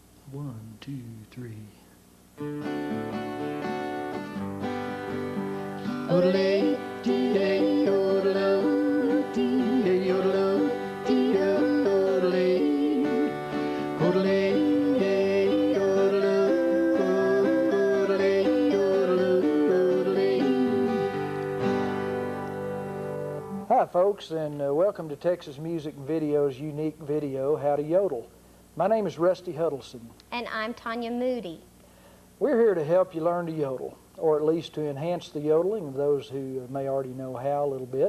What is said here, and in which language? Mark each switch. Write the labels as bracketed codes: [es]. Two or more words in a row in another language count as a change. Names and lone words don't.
[en] 1, 2, 3. Odel A, D-A, Yodel O, D-A, Yodel O, D-A, Yodel A. Odel A, Yodel O, Odel A, Yodel O, Odel A. Hi folks, and welcome to Texas Music and Video's unique video, How to Yodel. My name is Rusty Hudelson. And I'm Tania Moody. We're here to help you learn to yodel, or at least to enhance the yodeling of those who may already know how a little bit.